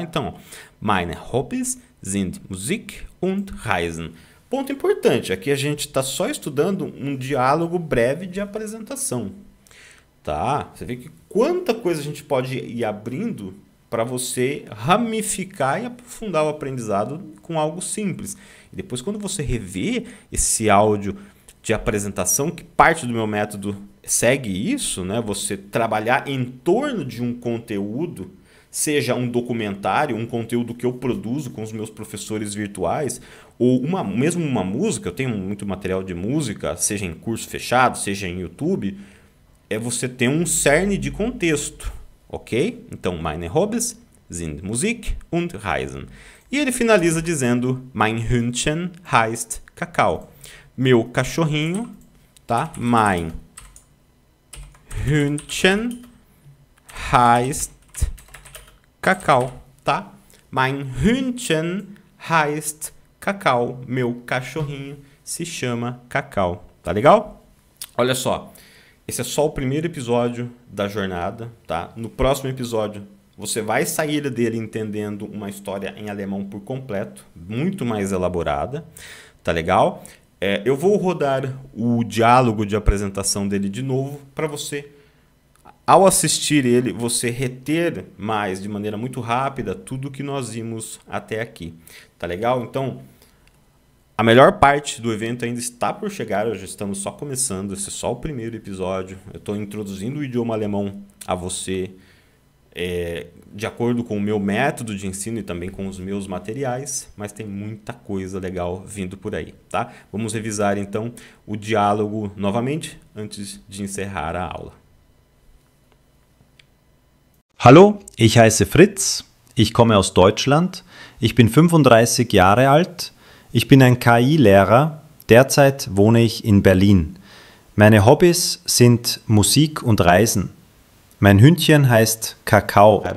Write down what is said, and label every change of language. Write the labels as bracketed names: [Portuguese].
[German] Então, meine Hobbys sind Musik und Reisen. [Portuguese] Ponto importante, aqui a gente está só estudando um diálogo breve de apresentação. Tá? Você vê que quanta coisa a gente pode ir abrindo para você ramificar e aprofundar o aprendizado com algo simples. E depois, quando você rever esse áudio de apresentação, que parte do meu método segue isso, né? Você trabalhar em torno de um conteúdo, seja um documentário, um conteúdo que eu produzo com os meus professores virtuais, ou mesmo uma música, eu tenho muito material de música, seja em curso fechado, seja em YouTube, é você ter um cerne de contexto, ok? [German] Então, meine Hobbys sind Musik und Reisen. [Portuguese] E ele finaliza dizendo, [German] mein Hündchen heißt Kakao. [Portuguese] Meu cachorrinho, [German] tá? Mein Hündchen heißt Kakao, tá? Mein Hündchen heißt Kakao. [Portuguese] Meu cachorrinho se chama Cacau. Tá legal? Olha só, esse é só o primeiro episódio da jornada, tá? No próximo episódio, você vai sair dele entendendo uma história em alemão por completo, muito mais elaborada, tá legal? Eu vou rodar o diálogo de apresentação dele de novo para você, ao assistir ele, você reter mais, de maneira muito rápida, tudo que nós vimos até aqui. Tá legal? Então, a melhor parte do evento ainda está por chegar, já estamos só começando, esse é só o primeiro episódio. Eu estou introduzindo o idioma alemão a você, de acordo com o meu método de ensino e também com os meus materiais, mas tem muita coisa legal vindo por aí, tá? Vamos revisar então o diálogo novamente antes de encerrar a aula. [German] Hallo, ich heiße Fritz, ich komme aus Deutschland, ich bin 35 Jahre alt, ich bin ein KI-Lehrer, derzeit wohne ich in Berlin. Meine Hobbys sind Musik und Reisen. Mein Hündchen heißt Kakao.